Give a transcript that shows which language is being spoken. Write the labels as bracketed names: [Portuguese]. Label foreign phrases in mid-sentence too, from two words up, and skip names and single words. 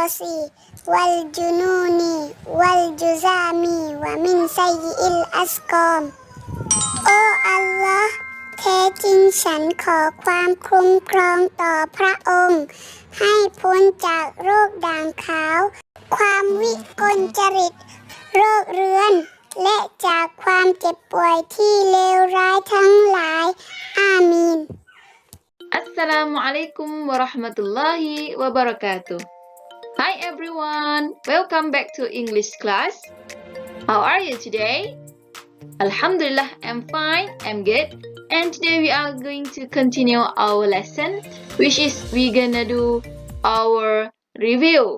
[Arabic] والجنون والجذام ومن سيئ الأسقام [Thai] โอ้อัลลอฮ์แท้จริงฉันขอความคุ้มครองต่อพระองค์ให้พ้นจากโรคด่างขาวความวิกลจริตโรคเรื้อนและจากความเจ็บป่วยที่เลวร้ายทั้งหลายอามีน [Arabic] السلام عليكم ورحمة الله وبركاته. [English] Hi everyone, welcome back to English class. How are you today? Alhamdulillah, I'm fine, I'm good. And today we are going to continue our lesson, which is we're gonna do our review.